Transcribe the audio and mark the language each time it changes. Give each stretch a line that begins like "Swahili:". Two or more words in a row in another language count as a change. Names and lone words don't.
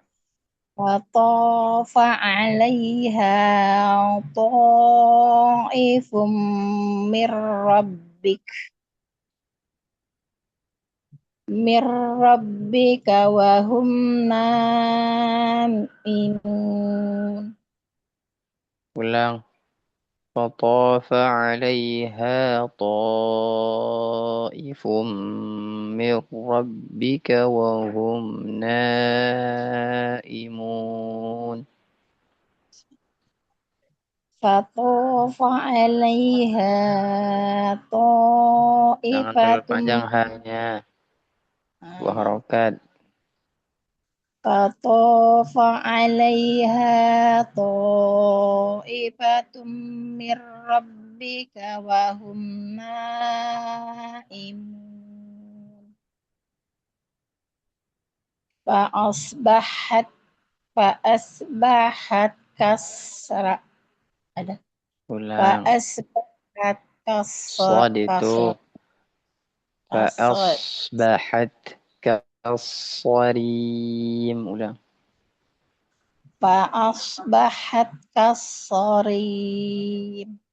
Arabic: وطاف عليها طائف من ربك وهم نائمون.
Indonesian: ulang.
Arabic: فطاف عليها طائف من ربك وهم نائمون. فطاف عليها
Indonesian: Jangan terlalu
Arabic: ta'ifatum
Indonesian: panjang hanya dua harokat.
Arabic: فطاف عليها طائفة من ربك وهم نائمون. فأصبحت كسرا.
Indonesian: Ada Ulang.
Arabic: Fa'asbahat
Indonesian: Shad itu.
Arabic: kasod. فأصبحت كالصريم. Ulang. فأصبحت كالصريم.